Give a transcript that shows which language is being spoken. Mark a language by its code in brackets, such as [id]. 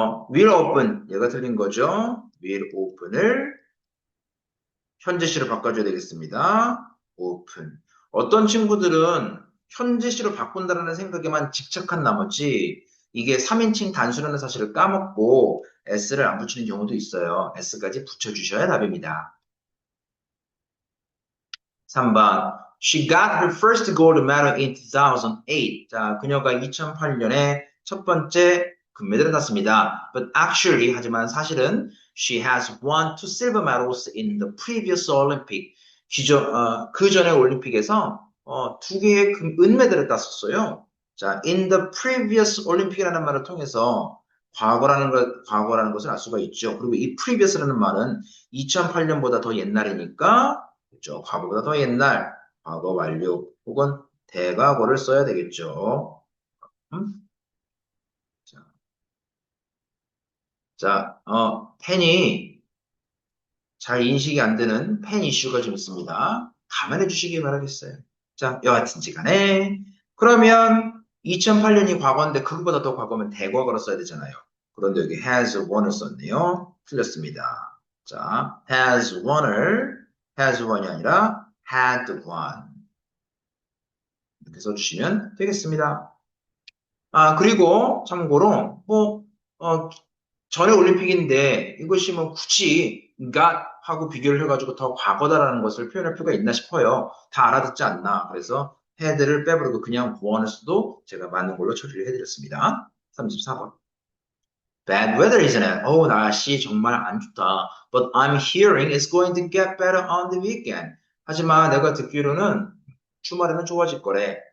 [ko] will open 얘가 틀린 거죠. will open을 현재 시로 바꿔줘야 되겠습니다. open. 어떤 친구들은 현재 시로 바꾼다는 생각에만 집착한 나머지 이게 3인칭 단수라는 사실을 까먹고 s를 안 붙이는 경우도 있어요. s까지 붙여주셔야 답입니다. 3번. [en] She got her first gold medal in 2008. [ko] 자, 그녀가 2008년에 첫 번째 금메달을 땄습니다. [en] But actually, [ko] 하지만 사실은 [en] she has won two silver medals in the previous Olympic. [ko] 그 전에 올림픽에서 두 개의 은메달을 땄었어요. 자, [en] in the previous Olympic [ko] 이라는 말을 통해서 과거라는 것을 알 수가 있죠. 그리고 이 previous라는 말은 2008년보다 더 옛날이니까 그렇죠. 과거보다 더 옛날, 과거 완료 혹은 대과거를 써야 되겠죠. 음? 자, 펜이 잘 인식이 안 되는 펜 이슈가 좀 있습니다. 감안해 주시기 바라겠어요. 자, 여하튼지 간에 그러면 2008년이 과거인데 그거보다 더 과거면 대과거로 써야 되잖아요. 그런데 여기 [en] has one [ko] 을 썼네요. 틀렸습니다. 자, [en] has one [ko] 이 아니라 [en] had one. [ko] 이렇게 써주시면 되겠습니다. 아, 그리고 참고로, 전에 올림픽인데 이것이 뭐 굳이 got 하고 비교를 해가지고 더 과거다라는 것을 표현할 필요가 있나 싶어요. 다 알아듣지 않나. 그래서 had를 빼버리고 그냥 one을 써도 제가 맞는 걸로 처리를 해드렸습니다. 34번. [en] Bad weather, isn't it? [ko] 날씨 정말 안 좋다. [en] But I'm hearing it's going to get better on the weekend. [ko] 하지만 내가 듣기로는 주말에는 좋아질 거래.